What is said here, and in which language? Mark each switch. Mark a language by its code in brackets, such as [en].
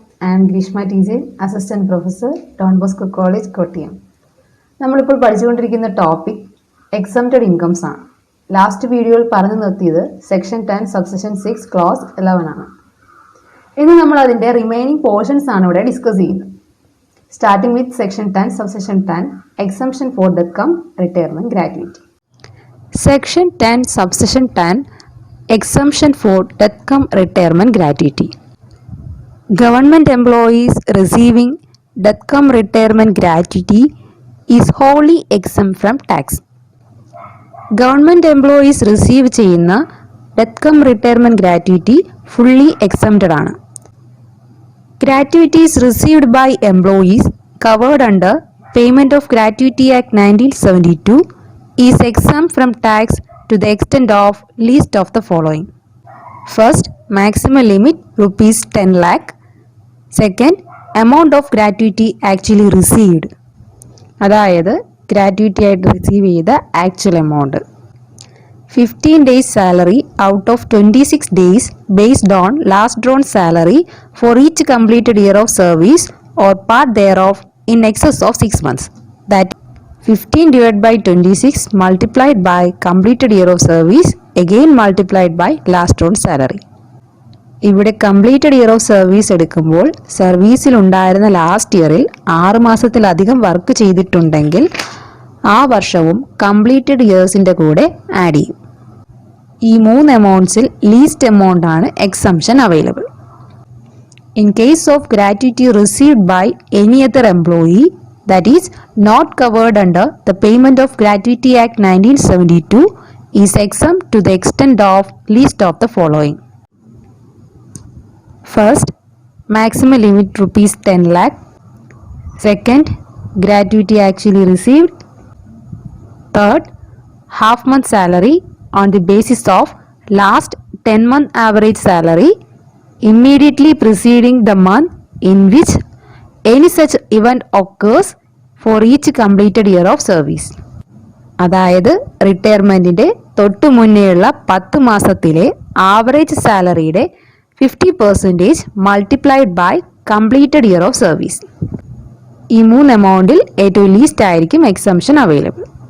[en] I am Grishma TJ, Assistant Professor, Don Bosco College, Kottayam. [ml] നമ്മളിപ്പോൾ പഠിച്ചുകൊണ്ടിരിക്കുന്ന topic exempted incomes ആണ്. Last വീഡിയോയിൽ പറഞ്ഞു നിർത്തിയത് സെക്ഷൻ 10 സബ്സെക്ഷൻ 6 ക്ലോസ് 11 ആണ്. ഇന്ന് നമ്മൾ അതിൻ്റെ റിമൈനിങ് പോർഷൻസ് ആണ് ഇവിടെ ഡിസ്കസ് ചെയ്യുന്നത്. [en] Starting with section 10 subsection 10 exemption for death cum retirement gratuity. Section 10 subsection 10 exemption for death cum retirement gratuity. Government employees receiving death cum retirement gratuity is wholly exempt from tax. Government employees receive [ml] ചെയ്യുന്ന [en] death cum retirement gratuity fully exempted [ml] ആണ്. [en] Gratuities received by employees covered under Payment of Gratuity Act 1972 is exempt from tax to the extent of least of the following. First, maximum limit rupees 10 lakh. Second, amount of gratuity actually received. [ml] അതായത് gratuity ആയിട്ട് receive ചെയ്ത actual amount. [en] 15 days salary out of 26 days based on last drawn salary for each completed year of service or part thereof in excess of 6 months. That 15 divided by 26 multiplied by completed year of service again multiplied by last drawn salary. [ml] ഇവിടെ completed year of service എടുക്കുമ്പോൾ സർവീസിൽ ഉണ്ടായിരുന്ന last ഇയറിൽ 6 മാസത്തിലധികം work ചെയ്തിട്ടുണ്ടെങ്കിൽ ആ വർഷവും completed ഇയേഴ്സിൻ്റെ കൂടെ add ചെയ്യും. ഈ 3 എമൗണ്ട്സിൽ ലീസ്റ്റ് എമൗണ്ട് ആണ് എക്സംപ്ഷൻ available. [en] In case of gratuity received by any other employee that is not covered under the payment of gratuity act 1972 is exempt to the extent of least of the following. First, maximum limit rupees 10 lakh. Second, gratuity actually received. Third, half month salary on the basis of last 10-month average salary immediately preceding the month in which any such event occurs for each completed year of service. [ml] അതായത് റിട്ടയർമെൻറ്റിൻ്റെ തൊട്ടു മുന്നേയുള്ള 10 മാസത്തിലെ average സാലറിയുടെ 50% multiplied by completed year of service. ഈ 3 എമൗണ്ടിൽ ഏറ്റവും least ആയിരിക്കും എക്സംപ്ഷൻ available.